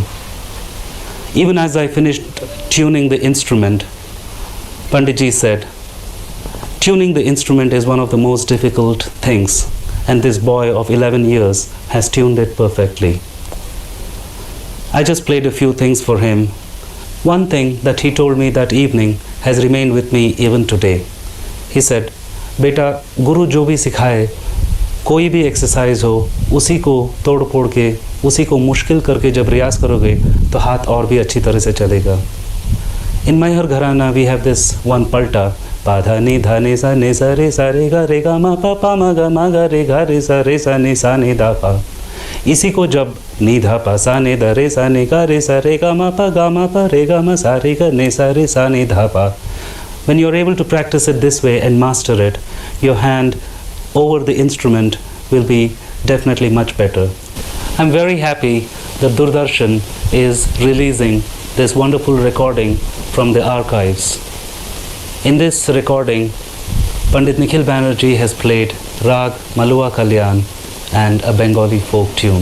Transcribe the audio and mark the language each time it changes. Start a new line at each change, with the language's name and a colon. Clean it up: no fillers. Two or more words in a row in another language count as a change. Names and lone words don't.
English: Even as I finished tuning the instrument, Panditji said, "Tuning the instrument is one of the most difficult things, and this boy of 11 years has tuned it perfectly." I just played a few things for him. One thing that he told me that evening has remained with me even today. He said,
Hindi: "बेटा, गुरु जो भी सिखाए, कोई भी एक्सरसाइज हो, उसी को तोड़ फोड़ के, उसी को मुश्किल करके जब रियाज करोगे तो हाथ और भी अच्छी तरह से चलेगा."
English: In Maihar Gharana we have this one palta, pa dha ni sa re ga ma pa ma ga re sa ni sa ni da pa.
Hindi: इसी को जब नी धा पा सा ने द रे सा ने गा ma pa ga ma pa re ga ma sa re ga ne sa re sa ni dha pa.
English: When you're able to practice it this way and master it, your hand over the instrument will be definitely much better. I'm very happy that Doordarshan is releasing this wonderful recording from the archives. In this recording, Pandit Nikhil Bannerjee has played Rag Malua Kalyan and a Bengali folk tune.